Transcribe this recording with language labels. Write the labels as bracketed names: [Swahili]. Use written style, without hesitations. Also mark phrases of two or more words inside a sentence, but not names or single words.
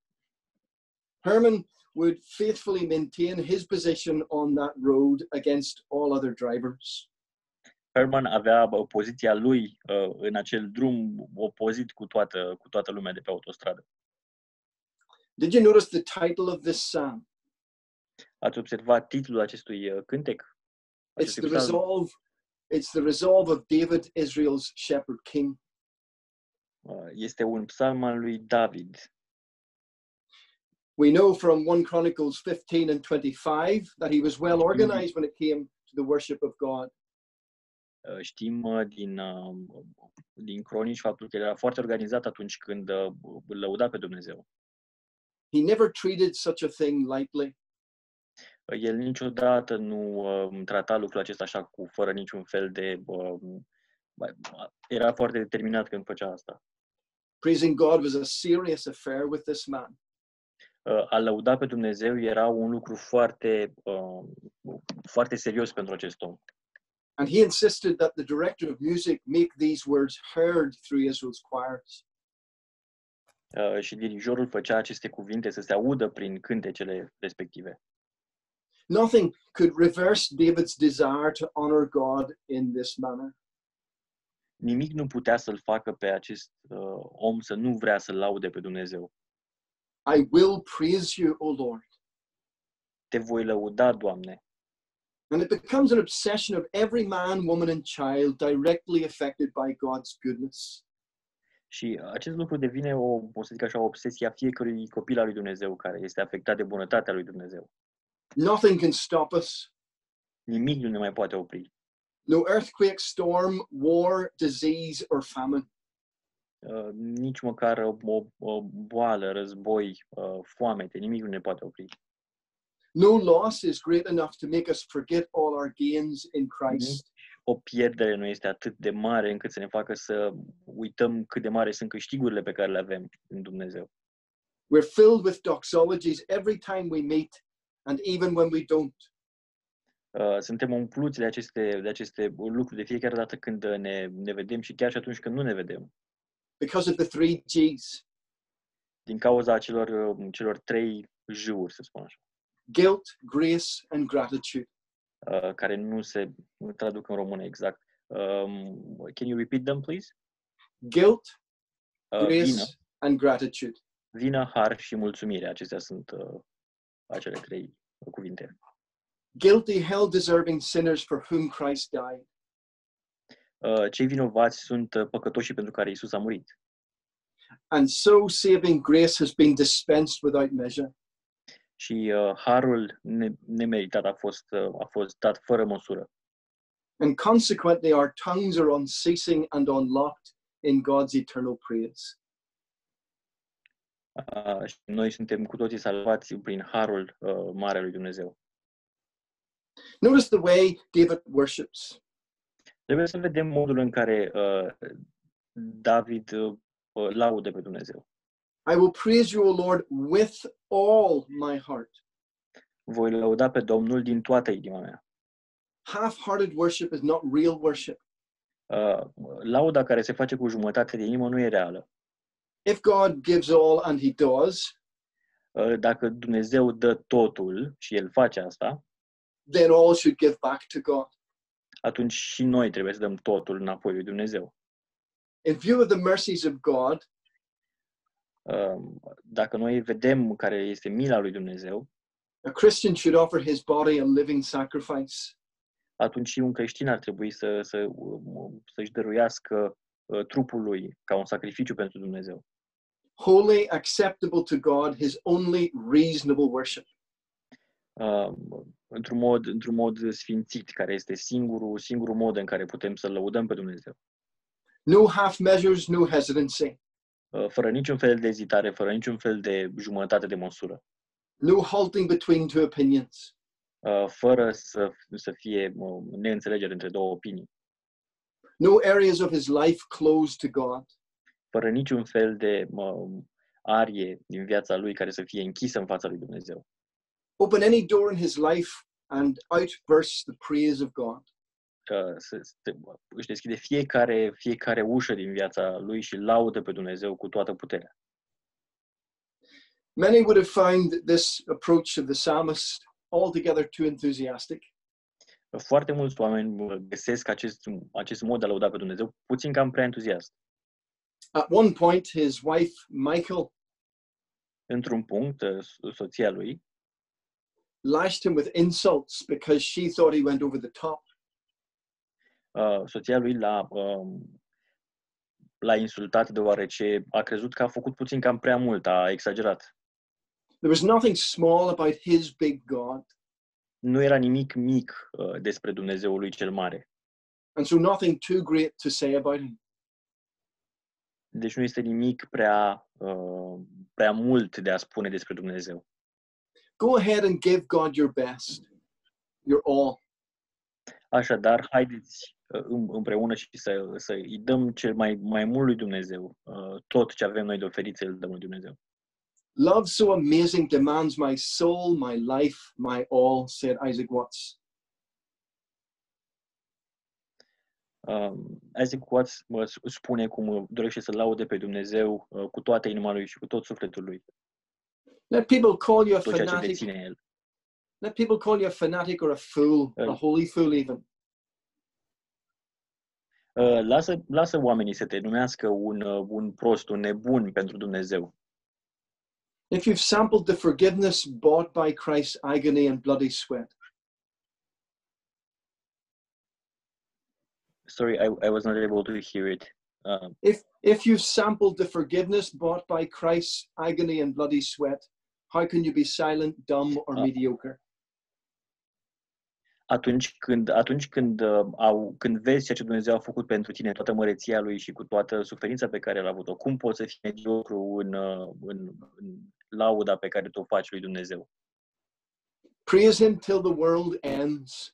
[English] Herman would faithfully maintain his position on that road against all other drivers. [Romanian] Herman avea poziția lui în acel drum opozit cu toată lumea de pe autostradă. [English] Did you notice the title of this psalm? [Romanian] Ați observat titlul acestui cântec? [English] It's the resolve of David, Israel's shepherd king. [Romanian] Este un psalm al lui David. [English] We know from 1 Chronicles 15 and 25 that he was well organized when it came to the worship of God. [Romanian] Știm din Cronici faptul că era foarte organizat atunci când îl lăuda pe Dumnezeu. [English] He never treated such a thing lightly. [Romanian] El niciodată nu trata lucrul acesta așa fără niciun fel de... era foarte determinat când făcea asta. [English] Praising God was a serious affair with this man. [Romanian] A lăuda pe Dumnezeu era un lucru foarte, foarte serios pentru acest om. [English] And he insisted that the director of music make these words heard through Israel's choirs. [Romanian] Și dirijorul făcea aceste cuvinte să se audă prin cântecele respective. [English] Nothing could reverse David's desire to honor God in this manner. [Romanian] Nimic nu putea să-l facă pe acest om să nu vrea să-l laude pe Dumnezeu. [English] I will praise you, O Lord. [Romanian] Te voi lăuda, Doamne. [English] And it becomes an obsession of every man, woman and child directly affected by God's goodness. [Romanian] Și acest lucru devine o să zic așa, o obsesie a fiecărui copil al lui Dumnezeu care este afectat de bunătatea lui Dumnezeu. [English] Nothing can stop us. [Romanian] Nimic nu ne mai poate opri. [English] No earthquake, storm, war, disease or famine. [Romanian] Nici măcar o boală, război, foamete, nimic nu ne poate opri. [English] No loss is great enough to make us forget all our gains in Christ. [Romanian] O pierdere nu este atât de mare încât să ne facă să uităm cât de mare sunt câștigurile pe care le avem în Dumnezeu. [English] We're filled with doxologies every time we meet and even when we don't. [Romanian] Suntem umpluți de aceste lucruri de fiecare dată când ne vedem și chiar și atunci când nu ne vedem. [English] Because of the 3 G's. [Romanian] Din cauza celor 3 G-uri, să spun așa. [English] Guilt, grace and gratitude. [Romanian] Care nu traduc în română exact. [English] Can you repeat them, please? Guilt, grace [Romanian] Vină, [English] and gratitude. [Romanian] vină, har și mulțumire. Acestea sunt acele 3 cuvinte. [English] Guilty, hell-deserving sinners for whom Christ died. [Romanian] Cei vinovați sunt păcătoși pentru care Isus a murit. [English] And so saving grace has been dispensed without measure. [Romanian] Și harul nemeritat a fost dat fără măsură. [English] And consequently our tongues are unceasing and unlocked in God's eternal praise. [Romanian] Și noi suntem cu toții salvați prin harul mare lui Dumnezeu. [English] Notice the way David worships. [Romanian] Trebuie să vedem modul în care David laudă pe Dumnezeu. [English] I will praise you, O Lord, with all my heart. [Romanian] Voi lăuda pe Domnul din toată inima mea. [English] Half-hearted worship is not real worship. [Romanian] Lauda care se face cu jumătate de inimă nu e reală. [English] If God gives all and he does, [Romanian] Dacă Dumnezeu dă totul și El face asta, [English] then all should give back to God. [Romanian] atunci și noi trebuie să dăm totul înapoi lui Dumnezeu. [English] In view of the mercies of God, [Romanian] Dacă noi vedem care este mila lui Dumnezeu, [English] a Christian should offer his body a living sacrifice. [Romanian] atunci și un creștin ar trebui să-și dăruiască trupul lui ca un sacrificiu pentru Dumnezeu. [English] Holy, acceptable to God, his only reasonable worship. [Romanian] într-un mod sfințit, care este singurul mod în care putem să lăudăm pe Dumnezeu. [English] No half measures, no hesitancy. [Romanian] Fără niciun fel de ezitare, fără niciun fel de jumătate de măsură. [English] No halting between two opinions. [Romanian] Fără să fie neînțelegere între două opinii. [English] No areas of his life closed to God. [Romanian] Fără niciun fel de arie din viața lui care să fie închisă în fața lui Dumnezeu. [English] Open any door in his life and out bursts the praise of God. [Romanian] Își deschide fiecare ușă din viața lui și laudă pe Dumnezeu cu toată puterea. [English] Many would have found this approach of the psalmist altogether too enthusiastic. [Romanian] Foarte mulți oameni găsesc acest mod de a lăuda pe Dumnezeu puțin cam prea entuziast. [English] At one point, his wife, Michal, [Romanian] Într-un punct, soția lui [English] lashed him with insults because she thought he went over the top. [Romanian] soția lui l-a insultat deoarece a crezut că a făcut puțin cam prea mult, a exagerat. [English] There was nothing small about his big God, [Romanian] Nu era nimic mic despre Dumnezeul lui cel mare. [English] and so nothing too great to say about him. [Romanian] Deci nu este nimic prea mult de a spune despre Dumnezeu. [English] Go ahead and give God your best, your all. [Romanian] Așadar, haideți împreună și să îi dăm cel mai mult lui Dumnezeu. Tot ce avem noi de oferit să îl dăm lui Dumnezeu. [English] Love so amazing demands my soul, my life, my all, said Isaac Watts. [Romanian] Isaac Watts spune cum dorește să laude pe Dumnezeu cu toată inima lui și cu tot sufletul lui. [English] Let people call you a [Romanian] Tot ceea ce [English] fanatic. [Romanian] deține el. [English] Let people call you a fanatic or a fool, a holy fool even. [Romanian] Lasă oamenii să te numească un prost, un nebun pentru Dumnezeu. [English] If you've sampled the forgiveness bought by Christ's agony and bloody sweat, Sorry, I was not able to hear it. if you've sampled the forgiveness bought by Christ's agony and bloody sweat, how can you be silent, dumb, or mediocre? [Romanian] Atunci când vezi ceea ce Dumnezeu a făcut pentru tine, toată măreția lui și cu toată suferința pe care l-a avut-o, cum poți să fii mediocru în lauda pe care tu o faci lui Dumnezeu? [English] Praise him till the world ends,